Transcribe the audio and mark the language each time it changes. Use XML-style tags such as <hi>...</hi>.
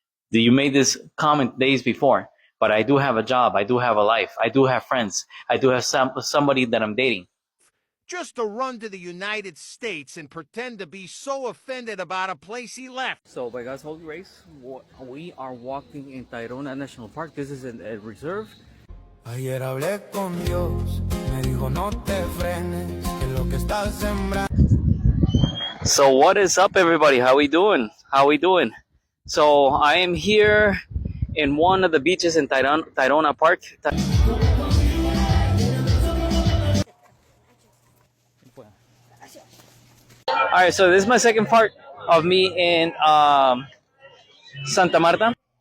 <en>You made this comment days before, but I do have a job. I do have a life. I do have friends. I do have somebody that I'm dating. Just to run to the United States and pretend to be so offended about a place he left. So by God's holy grace, we are walking in Tayrona National Park. This is a reserve.</en> <es>Ayer hablé con Dios, me dijo no te frenes, que lo que estás sembrando.</es> <en>So what is up, everybody? How we doing? So I am here in one of the beaches in Tayrona Park. All right, so this is my second part of me in Santa Marta.</en>